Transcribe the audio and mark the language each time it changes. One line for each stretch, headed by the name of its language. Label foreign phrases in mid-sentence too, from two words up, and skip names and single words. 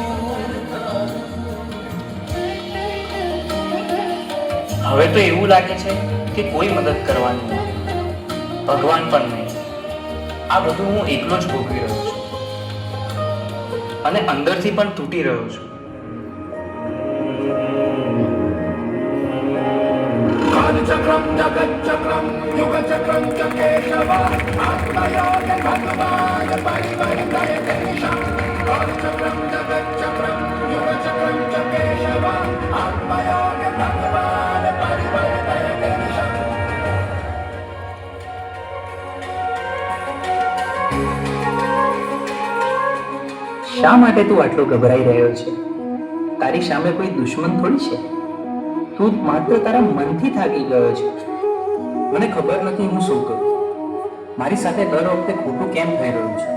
Gujarati: હવે તો એવું લાગે છે કે કોઈ મદદ કરવાની નહીં, ભગવાન પણ નહીં. આ બધું હું એકલો જ ભોગવી રહ્યો છું અને અંદરથી પણ તૂટી રહ્યો છું.
Sanskrit: कालचक्रं जगच्चक्रं युगचक्रं च केशव आत्मयोग भगवान् परिवर्तयते निशम् कालचक्रं जगच्चक्रं युगचक्रं च केशव आत्मयोग भगवान् परिवर्तयते निशम्.
Gujarati: શા માટે તું આટલો ગભરાઈ રહ્યો છે? તારી સામે કોઈ દુશ્મન થોડી છે. તું માત્ર તારા મનથી થાકી ગયો છે. મને ખબર નથી હું શું કરું. મારી સાથે દર વખતે ખોટું કેમ થઈ રહ્યું છે?